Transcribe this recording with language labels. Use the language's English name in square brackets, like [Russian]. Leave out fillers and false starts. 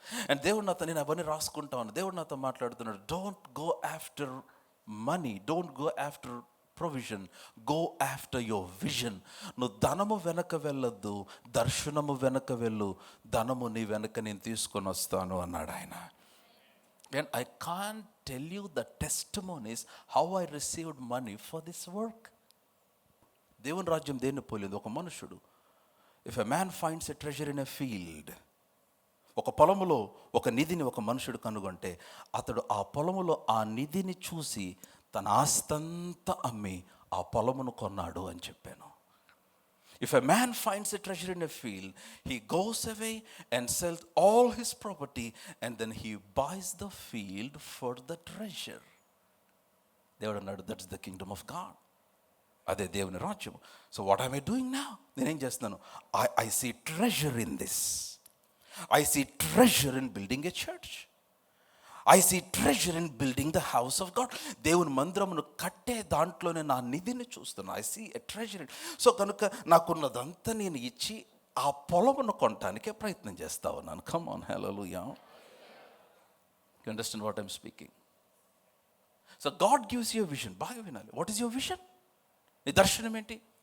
[Telugu] And దేవుడు నాతో, నేను అవన్నీ రాసుకుంటా ఉన్నాను. దేవుడు నాతో మాట్లాడుతున్నాడు, [English] Don't go after money, don't go after provision, go after your vision. [Telugu] నువ్వు ధనము వెనక వెళ్ళొద్దు, దర్శనము వెనక వెళ్ళు. ధనము నీ వెనక నేను తీసుకొని వస్తాను అన్నాడు ఆయన. [English] And I can't tell you the testimonies how I received money for this work. [Telugu] దేవుని రాజ్యం దేన్ని పోలేదు. ఒక మనుషుడు, [English] if a man finds a treasure in a field, [Telugu] ఒక పొలములో ఒక నిధిని ఒక మనుషుడు కనుగొంటే అతడు ఆ పొలములో ఆ నిధిని చూసి తన ఆస్తంతా అమ్మి ఆ పొలమును కొన్నాడు అని చెప్పాను. [English] If a man finds a treasure in a field, he goes away and sells all his property and then he buys the field for the treasure. [Telugu] దేవుడు అన్నాడు, [English] that's the kingdom of God. [Telugu] అదే దేవుని రాజ్యం. [English] So what am I doing now? [Telugu] నేనేం చేస్తున్నాను? [English] I see treasure in this. I see treasure in building a church. I see treasure in building the house of God. [Telugu] దేవుని మందిరమును కట్టే దాంట్లోనే నా నిధిని చూస్తున్నా. [English] I see a treasure. [Telugu] So కనుక నాకున్నదంతా నేను ఇచ్చి ఆ పొలమును కొనటానికే ప్రయత్నం చేస్తా ఉన్నాను. [English] Come on, hallelujah. You understand what I'm speaking? So God gives you vision. [Telugu] బాగా వినాలి. [English] What is your vision? [Telugu] నీ దర్శనం ఏంటి?